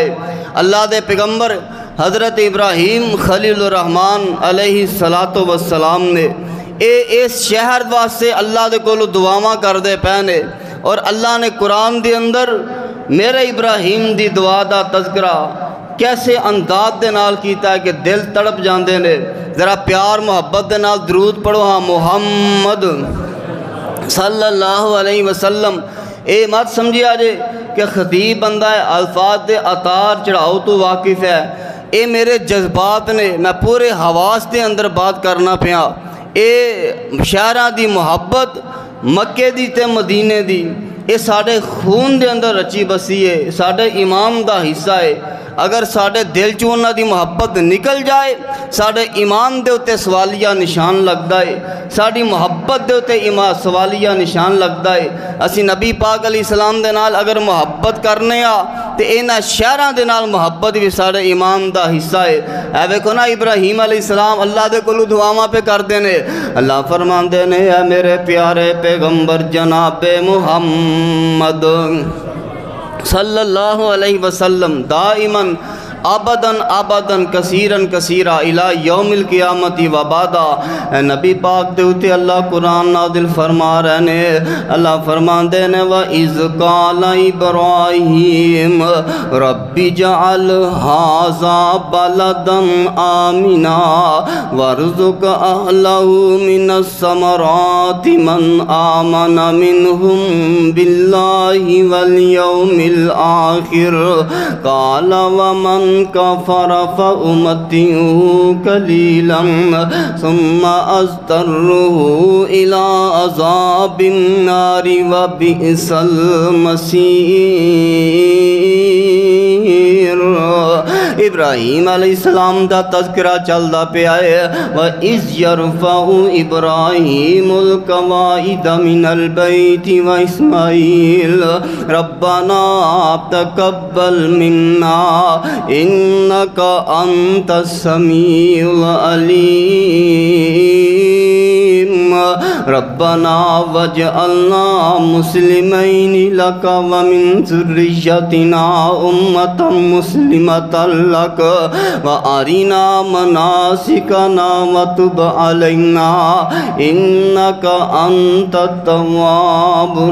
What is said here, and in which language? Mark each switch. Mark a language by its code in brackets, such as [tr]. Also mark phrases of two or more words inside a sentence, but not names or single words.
[pa] اللہ دے پیغمبر حضرت ابراہیم [ar] خلیل الرحمن علیہ السلام [pa] نے اس شہر واسطے اللہ دے کولو دعاواں کر دے پہنے، اور اللہ نے قرآن دے اندر میرے ابراہیم دی دعا دا تذکرہ کیسے انداز دے نال کیتا ہے کہ دل تڑپ جاندے نے۔ ذرا پیار محبت دے نال درود پڑھو ہاں، محمد [ar] صلی اللہ علیہ وسلم۔ [pa] اے مت سمجھیا جے کہ خطیب بندہ ہے، الفاظ دے اطار چڑھاؤ تو واقف ہے، اے میرے جذبات نے، میں پورے حواس دے اندر بات کرنا پیا۔ اے شہراں دی محبت مکے دی تے مدینے دی، اے ساڑے خون دے اندر رچی بسی ہے، ساڑے ایمان دا حصہ ہے۔ اگر ساڑے دل چونہ دی محبت نکل جائے، ساڑے ایمان دے اتے سوالیہ نشان لگتا ہے، ساڑی محبت دے اتے سوالیہ نشان لگتا ہے۔ اسی نبی پاک [ar] علیہ السلام [pa] دے نال اگر محبت کرنے آ تے اینا شہراں دے نال محبت بھی ساڑے ایمان دا حصہ ہے۔ اے ویکھو نا ابراہیم [ar] علیہ السلام [pa] اللہ دے کولو دعاواں پہ کر دینے، اللہ فرمان دینے اے میرے پیارے پیغمبر جناب محمد [ar] صلی اللہ علیہ وسلم دائماً ابداً ابداً کثیراً کثیرا الی یوم القیامت و بعدا۔ [pa] اے نبی پاک دے اتے اللہ قرآن نازل فرما رہے نے، اللہ فرمان دینے [ar] وَإِذْ قَالَ إِبْرَاهِيمُ رَبِّ اجْعَلْ هَٰذَا بَلَدًا آمِنًا وَارْزُقْ أَهْلَهُ مِنَ الثَّمَرَاتِ مَنْ آمَنَ مِنْهُمْ بِاللَّهِ وَالْيَوْمِ الْآخِرِ قَالَ وَمَنْ كفر فأمتعه قليلا ثم أضطره إلى عذاب النار وبئس المصير۔ [pa] ابراہیم [ar] علیہ السلام [pa] دا تذکرہ چلدا پیا ہے، [ar] وَإِذْ يَرْفَعُ إِبْرَاهِيمُ الْقَوَاعِدَ مِنَ الْبَيْتِ وَإِسْمَاعِيلُ رَبَّنَا تَقَبَّلْ مِنَّا إِنَّكَ أَنْتَ السَّمِيعُ الْعَلِيمُ رَبَّنَا وَاجْعَلْنَا مُسْلِمَيْنِ لَكَ وَمِنْ ذُرِّيَّتِنَا أُمَّةً مُسْلِمَةً لَكَ وَأَرِنَا مَنَاسِكَنَا وَتُبْ عَلَيْنَا إِنَّكَ أَنْتَ التَّوَّابُ